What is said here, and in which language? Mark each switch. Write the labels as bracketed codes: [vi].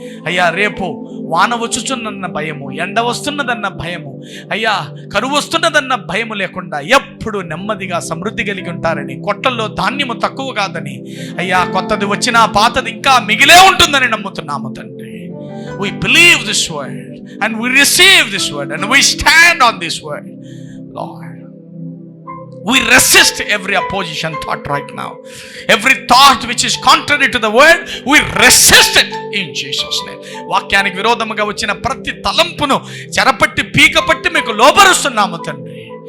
[te] అయ్యా, రేపు వాన వచ్చుచున్న భయము, ఎండ వస్తున్నదన్న భయము, అయ్యా కరువు వస్తున్నదన్న భయము లేకుండా ఎప్పుడు నెమ్మదిగా సమృద్ధి కలిగి ఉంటారని, కొట్టల్లో ధాన్యము తక్కువ కాదని, అయ్యా కొత్తది వచ్చినా పాతది ఇంకా మిగిలే ఉంటుందని నమ్ముతున్నాము తండ్రి. [en] We believe this word and we receive this word and we stand on this word, Lord. We resist every opposition thought right now. Every thought which is contrary to the word, we resist it in Jesus' name. [te] వాక్యానికి విరోధముగా వచ్చిన ప్రతి తలంపును చెరపట్టి పీకపట్టి మీకు లోబరుస్తున్నాము తండ్రి.